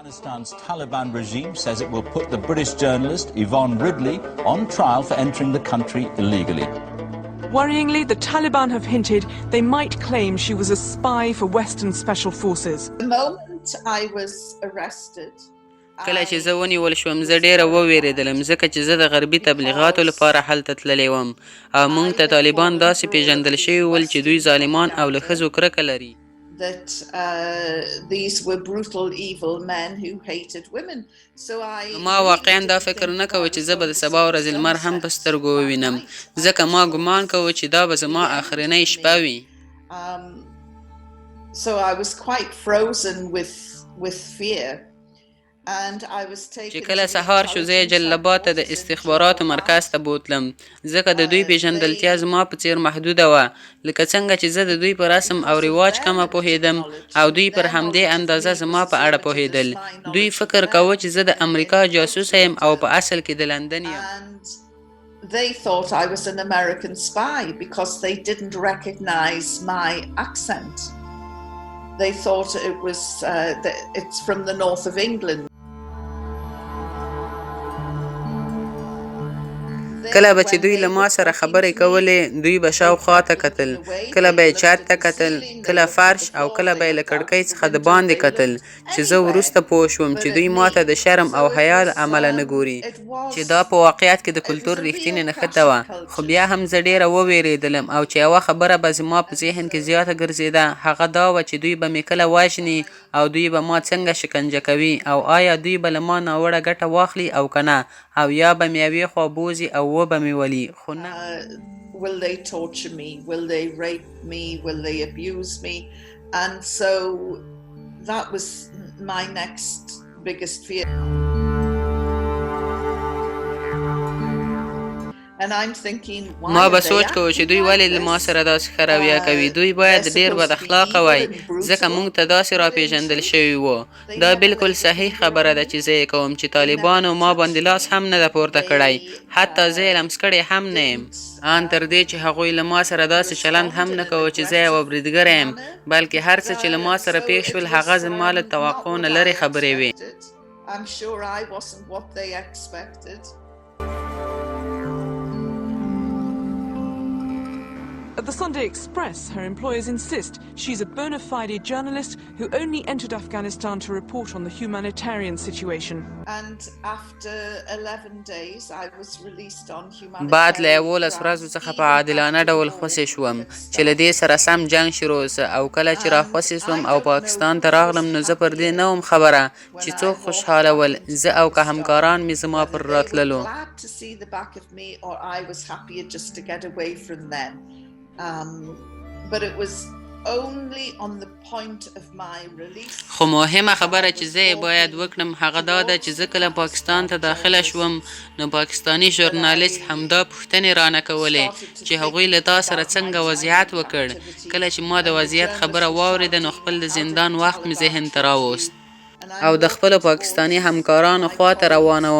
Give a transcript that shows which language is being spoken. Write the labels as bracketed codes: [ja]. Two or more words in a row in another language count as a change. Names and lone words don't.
[en] Afghanistan's Taliban regime says it will put the British journalist Eivan Ridley on trial for entering the country illegally. Worryingly, the Taliban have hinted they might claim she was a spy for Western special forces. The moment I was arrested, [ps] کله چې زه ونیول شوم زه ډیره وویریدلم ځکه چې زه د غربي تبلیغاتو لپاره هلته تللی وم او موږ ته طالبان داسې پیژندل شوي ول چې دوی ظالمان او له ښځو کرکه لري. [en] that these were brutal, evil men who hated women. So [ps] ما واقعا دا فکر نه کوم چې زه به د سبا ورځې لمر هم په سترګو ووینم ځکه ما ګمان کوم چې دا به زما اخرنۍ شپه وي. [en] So I was quite frozen with fear. [ps] چې کله سهار شو زه جلبات د استخباراتو مرکز ته بوتلم ځکه د دوی پیژندلتیا زما په څیر محدوده وه لکه څنګه چې زه د دوی په رسم او رواج کمه پوهیدم او دوی پر همدې اندازه زما په اړه پوهیدل. دوی فکر کاوه چې زه د امریکا جاسوس یم او په اصل کې د لندن یم. [en] They thought I was an American spy because they didn't recognize my accent. They thought it was it's from the north of England. [ps] کله به چې دوی له ما سره خبرې کولې دوی به شاوخوا ته کتل کله به یې چت ته کتل کله فرش او کله به یې له کړکۍ څخه د باندې کتل چې زه وروسته پوه شوم چې دوی ما ته د شرم او حیا له امله نه ګوري چې دا په واقعیت کې د کلتور رښتینې نښته وه. خو بیا هم زه ډیره وویریدلم او چې یوه خبره به زما په ذهن کې زیاته ګرځېده هغه دا وه چې دوی به مې کله وژني او دوی به ما څنګه شکنجه کوي او آیا دوی به له ما ناوړه ګټه واخلي او که نه او یا به مې یوې خوا بوځي او وبه مې ولي. خو نه [en] will they torture me, will they rape me, will they abuse me, and so that was my next biggest fear. And I'm thinking [ps] ما به سوچ کوم چې دوی ولې له ما سره داسې ښه رویه کوي. دوی باید ډېر بد اخلاقه وای ځکه موږ ته داسې راپېژندل شوي وو. دا بالکل صحیح خبره ده چې زه یې کوم چې طالبانو ما باندې لاس هم نه ده پورته کړی حتی زه یې لمس کړی هم نه یم ان تر دې چې هغوی له ما سره داسې چلند هم نه کوه چې زه یوه بریدګره یم بلکې هر څه چې له ما سره پېښ شول هغه زما له توقع نه لرې خبرې وې. [en] I'm sure I wasn't what they expected. At the Sunday Express, her employers insist she's a bona fide journalist who only entered Afghanistan to report on the humanitarian situation. And after 11 days, I was released on humanitarian. [ps] بعد له 11 ورځو څخه په عادلانه ډول خوسې شوم چې له دې سره سم جنګ شروع سه او کله چې را خوسې شوم او پاکستان ته راغلم نو زه پر دې نه وم خبره چې څوک خوشحاله ول زه او که همکاران مې زما پر راتللو. [en] But it was only on the point of my release. [ps] خو مهمه خبره چې زه باید وکړم هغه دا ده چې زه کله پاکستان ته داخله شوم نو پاکستانی ژورنالست همدا پوښتنې رانه کولې چې هغوی له تا سره څنګه وضعیت وکړ. کله چې ما د وضعیت خبره واورېده نو خپل د زندان وخت مې ذهن ته راوست او د خپلو پاکستانی همکارانو خواته روانه وم.